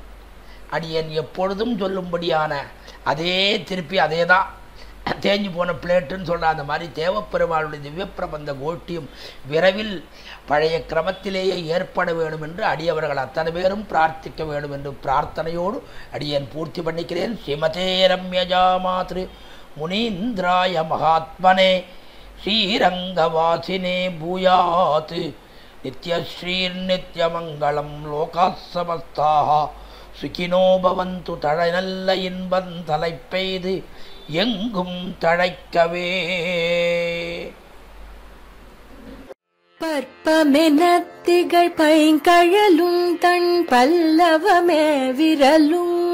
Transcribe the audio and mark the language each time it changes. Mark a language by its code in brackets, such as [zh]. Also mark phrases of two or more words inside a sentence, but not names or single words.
[ta] அடியேன் எப்பொழுதும் சொல்லும்படியான அதே திருப்பி அதே தான் தேஞ்சு போன பிளேட்டுன்னு சொல்கிற அந்த மாதிரி தேவப்பெருமாளுடைய திவ்ய பிரபந்த கோஷ்டியும் விரைவில் பழைய கிரமத்திலேயே ஏற்பட வேண்டும் என்று அடியவர்கள் அத்தனை பேரும் பிரார்த்திக்க வேண்டும் என்று பிரார்த்தனையோடு அடியேன் பூர்த்தி பண்ணிக்கிறேன். [sa] श्रीमते रम्यजा मातृ मुनीन्द्राय महात्मने श्रीरङ्गवासिने भूयात् नित्यश्रीर् नित्यमङ्गलम् लोकाः समस्ताः सुखिनो भवन्तु [ta] தழை நல்ல இன்பம் தலைப்பெய்து எங்கும் தழைக்கவே. பற்பமென திகழ் பைங்கழலும் தன் பல்லவமே விரலும்.